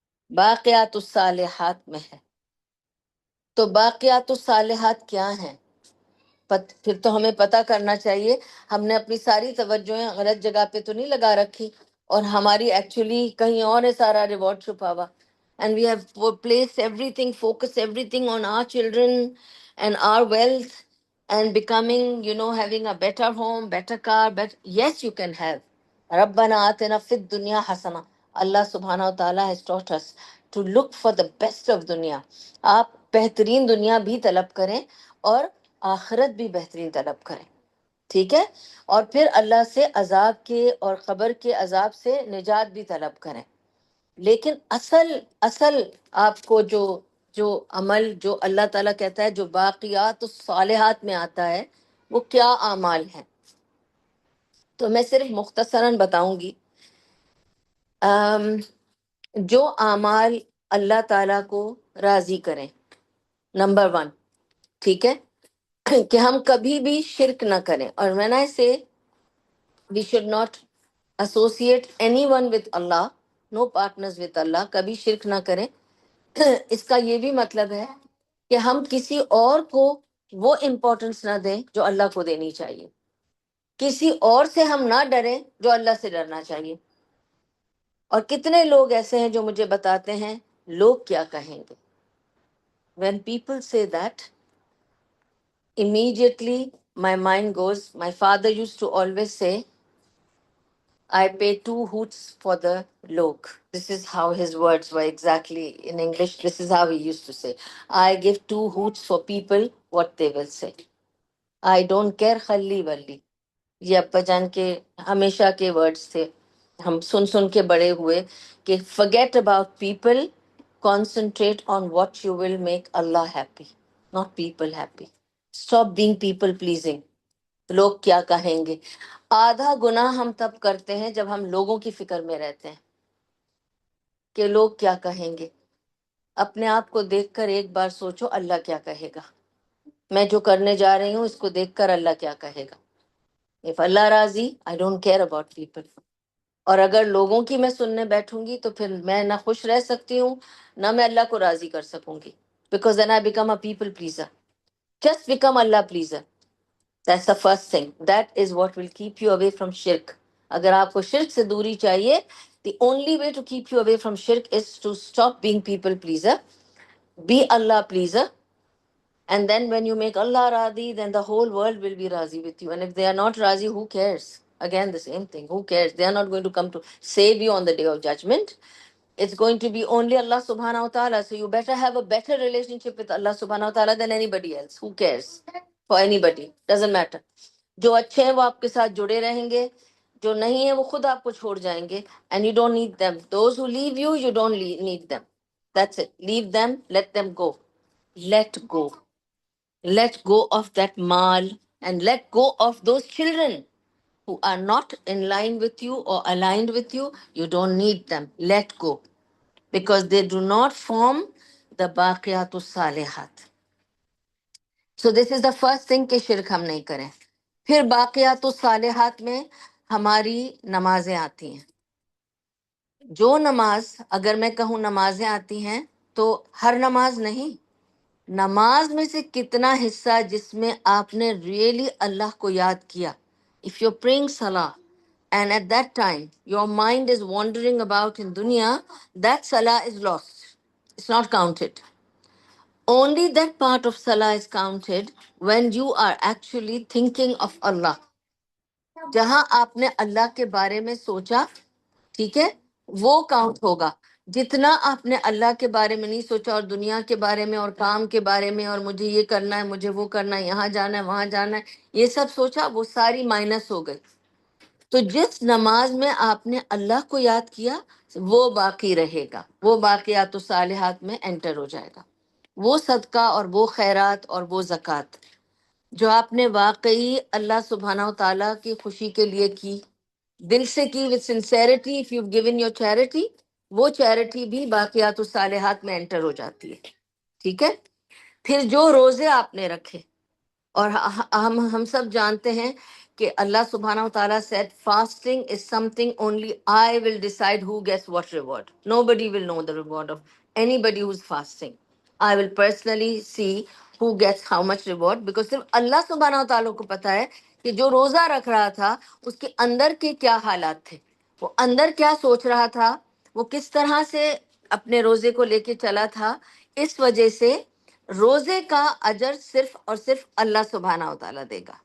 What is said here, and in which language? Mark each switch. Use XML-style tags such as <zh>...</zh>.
<ur>باقیات الصالحات میں ہے۔ تو باقیات الصالحات کیا ہیں؟ پھر تو ہمیں پتہ کرنا چاہیے، ہم نے اپنی ساری توجہیں غلط جگہ پہ تو نہیں لگا رکھی، اور ہماری ایکچولی کہیں اور ہے سارا ریوارڈ چھپا ہوا۔</ur> <en>and we have placed everything, focused everything on our children and our wealth and becoming, having a better home, better car, better. Yes, you can have.</en> <ar>Rabbana atina fid dunya hasana.</ar> <en>Allah subhanahu wa ta'ala has taught us to look for the best of dunya.</en> <ur>آپ بہترین دنیا بھی طلب کریں اور آخرت بھی بہترین طلب کریں. ٹھیک ہے. اور پھر اللہ سے عذاب کے اور قبر کے عذاب سے نجات بھی طلب کریں. لیکن اصل اصل آپ کو جو عمل جو اللہ تعالیٰ کہتا ہے جو باقیات الصالحات میں آتا ہے وہ کیا اعمال ہیں، تو میں صرف مختصراً بتاؤں گی. جو اعمال اللہ تعالیٰ کو راضی کریں. نمبر 1، ٹھیک ہے، کہ ہم کبھی بھی شرک نہ کریں. اور</ur> <en>when I say we should not associate anyone with Allah,</en> <ur>no partners with Allah، کبھی شرک نہ کریں، اس کا یہ بھی مطلب ہے کہ ہم کسی اور کو وہ امپورٹنس نہ دیں جو اللہ کو دینی چاہیے. کسی اور سے ہم نہ ڈریں جو اللہ سے ڈرنا چاہیے. اور کتنے لوگ ایسے ہیں جو مجھے بتاتے ہیں لوگ کیا کہیں گے.</ur> <en>when people say that, immediately my mind goes, my father used to always say, I pay 2 hoots for the log. This is how his words were exactly in English. This is how he used to say, I give 2 hoots for people what they will say. I don't care</en> <ar>khalli walli.</ar> <ur>یہ ابا جان کے ہمیشہ کے words تھے، ہم سن سن کے بڑے ہوئے کہ</ur> <en>forget about people, concentrate on what you will make Allah happy, not people happy. Stop being people pleasing.</en> <ur>لوگ کیا کہیں گے. آدھا گناہ ہم تب کرتے ہیں جب ہم لوگوں کی فکر میں رہتے ہیں کہ لوگ کیا کہیں گے. اپنے آپ کو دیکھ کر ایک بار سوچو اللہ کیا کہے گا. میں جو کرنے جا رہی ہوں اس کو دیکھ کر اللہ کیا کہے گا.</ur> <en>If</en> <ur>اللہ راضی,</ur> <en>I don't care about people.</en> <ur>اور اگر لوگوں کی میں سننے بیٹھوں گی تو پھر میں نہ خوش رہ سکتی ہوں نہ میں اللہ کو راضی کر سکوں گی.</ur> <en>Because then I become a people pleaser. Just become Allah pleaser. That's the first thing. That is what will keep you away from shirk.</en> <ur>اگر آپ کو شرک سے دوری چاہیے,</ur> <en>the only way to keep you away from shirk is to stop being people pleaser. Be Allah pleaser. And then when you make Allah Radhi, then the whole world will be Razi with you. And if they are not Razi, who cares? Again, the same thing. Who cares? They are not going to come to save you on the day of judgment. It's going to be only Allah subhanahu wa ta'ala. So you better have a better relationship with Allah subhanahu wa ta'ala than anybody else. Who cares? For anybody. Doesn't matter.</en> <ur>جو اچھے ہیں وہ آپ کے ساتھ جڑے رہیں گے, جو نہیں ہیں وہ خود آپ کو چھوڑ جائیں گے.</ur> <en>And you don't need them. Those who leave you, you don't need them. That's it. Leave them. Let them go. Let go. Let go of that mal and let go of those children who are not in line with you or aligned with you. You don't need them. Let go. Because they do not form the baqiyatus salihat. So this is the first thing</en> <ur>کہ شرک ہم نہیں کریں. پھر باقیات الصالحات میں ہماری نمازیں آتی ہیں. جو نماز, اگر میں کہوں نمازیں آتی ہیں تو ہر نماز نہیں, نماز میں سے کتنا حصہ جس میں آپ نے ریئلی اللہ کو یاد کیا. If you're praying salah and at that time your mind is wandering about in dunya, that salah is lost. It's not counted. Only that part of salah is counted when you are actually thinking of Allah. جہاں آپ نے اللہ کے بارے میں سوچا, ٹھیک ہے, وہ کاؤنٹ ہوگا. جتنا آپ نے اللہ کے بارے میں نہیں سوچا اور دنیا کے بارے میں اور کام کے بارے میں اور مجھے یہ کرنا ہے, مجھے وہ کرنا ہے, یہاں جانا ہے, وہاں جانا ہے, یہ سب سوچا, وہ ساری مائنس ہو گئی. تو جس نماز میں آپ نے اللہ کو یاد کیا وہ باقی رہے گا, وہ باقیات الصالحات میں انٹر ہو جائے گا. وہ صدقہ اور وہ خیرات اور وہ زکوٰۃ جو آپ نے واقعی اللہ سبحانہ و تعالیٰ کی خوشی کے لیے کی, دل سے کی,</ur> <en>with sincerity, if you've given your charity,</en> <ur>وہ چیریٹی بھی باقیات الصالحات میں انٹر ہو جاتی ہے. ٹھیک ہے. پھر جو روزے آپ نے رکھے, اور ہم سب جانتے ہیں کہ اللہ سبحانہ و تعالیٰ</ur> <en>said fasting is something only I will decide who gets what reward. Nobody will know the reward of anybody who's fasting. I will personally see who gets how much reward, because</en> <ur>صرف اللہ سبحانہ و تعالیٰ کو پتا ہے کہ جو روزہ رکھ رہا تھا اس کے اندر کے کیا حالات تھے, وہ اندر کیا سوچ رہا تھا, وہ کس طرح سے اپنے روزے کو لے کے چلا تھا، اس وجہ سے روزے کا اجر صرف اور صرف اللہ سبحانہ و تعالیٰ دے گا.</ur>